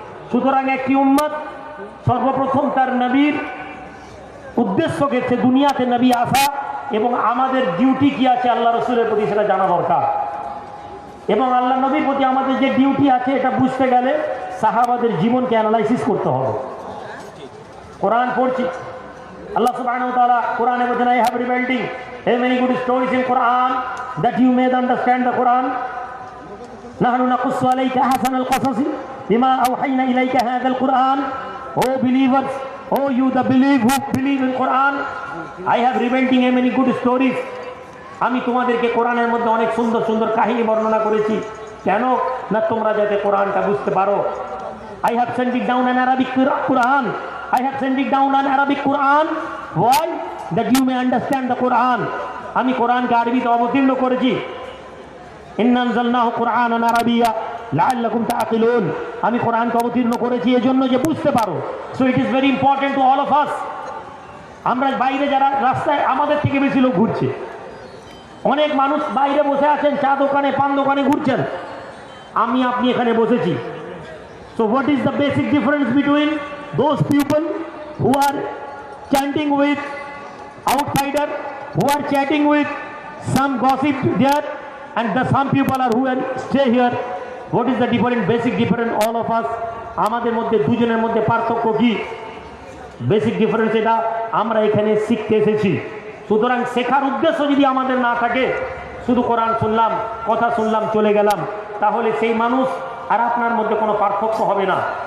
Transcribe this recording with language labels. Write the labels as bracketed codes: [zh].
[bn] সুতরাং একটি উম্মত সর্বপ্রথম তার নবীর উদ্দেশ্য গেছে দুনিয়াতে নবী আসা, এবং আমাদের ডিউটি কি আছে আল্লাহ রসুলের প্রতি সেটা জানা দরকার। এবং আল্লাহ নবীর প্রতি আমাদের যে ডিউটি আছে এটা বুঝতে গেলে সাহাবাদের জীবনকে অ্যানালাইসিস করতে হবে। কোরআন পড়ছি, আল্লাহ সুবহানাহু ওয়া তাআলা কোরআনে বলেন, [en] I have revealed a many good stories in Quran that you may understand the Quran. [ar] نحن نقص عليك أحسن القصص بما أوحينا إليك هذا القرآن. [en] Oh believers, oh you the who believe in Quran, I have revealed a many good stories. [bn] আমি তোমাদেরকে কোরআনের মধ্যে অনেক সুন্দর সুন্দর কাহিনী বর্ণনা করেছি। কেন না তোমরা যাতে কোরআনটা বুঝতে পারো। [en] I have sent it down an Arabic Quran. I have sent it down an Arabic Quran. Why? That you may understand the Quran. [bn] আমি কোরআনকে আরবিতে অবতীর্ণ করেছি। [ar] ইন্না আনজালনাহু কুরআনান আরাবিয়্যা লাআল্লাকুম তাআকিলুন, [bn] আমি কোরআনকে অবতীর্ণ করেছি এজন্য যে বুঝতে পারো। [en] So it is very important to all of us. [bn] আমরা বাইরে যারা রাস্তায় আমাদের থেকে বেশি লোক ঘুরছে, অনেক মানুষ বাইরে বসে আছেন, চা দোকানে, পান দোকানে ঘুরছেন, আমি আপনি এখানে বসেছি। [en] So what is the basic difference between those people who are chanting with outsider, who are chatting with some gossip there, and the some people are who are stay here? What is the different, basic difference all of us? [bn] আমাদের মধ্যে দুজনের মধ্যে পার্থক্য কি? Basic difference এটা আমরা এখানে শিখতে এসেছি। সুতরাং শেখার উদ্দেশ্য যদি আমাদের না থাকে, শুধু কোরআন শুনলাম, কথা শুনলাম, চলে গেলাম, তাহলে সেই মানুষ আর আপনার মধ্যে কোনো পার্থক্য হবে না।